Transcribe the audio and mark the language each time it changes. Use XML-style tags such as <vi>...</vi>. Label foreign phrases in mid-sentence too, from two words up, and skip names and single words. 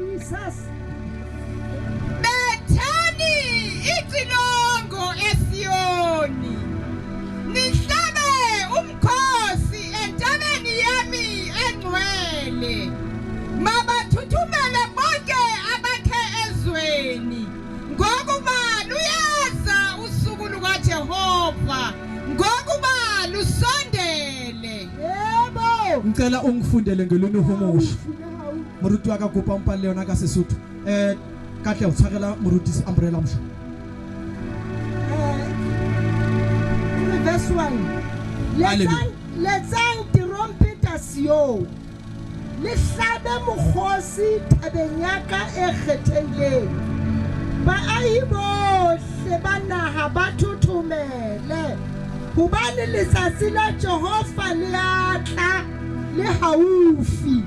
<zu>bethani icilongo eSiyoni nihlabe umkhosi entabeni yami engcwele mabathuthumele bonke abakhe ezweni ngokuba luyeza usuku lukaJehova ngokuba lusondele yebo ngicela ungifundele ngeluni uhumusha</zu> <st>moruti wa ka kopa mpa le yona ka Sesotho kahle o tshwarela moruti umbrella msha verse 1 letsang trompetasiyo le hlabe mokgosi tabeng ya ka e kgethehileng baahi bohle ba naha ba thothomele hobane letsatsi la Jehova le a tla le haufi</st>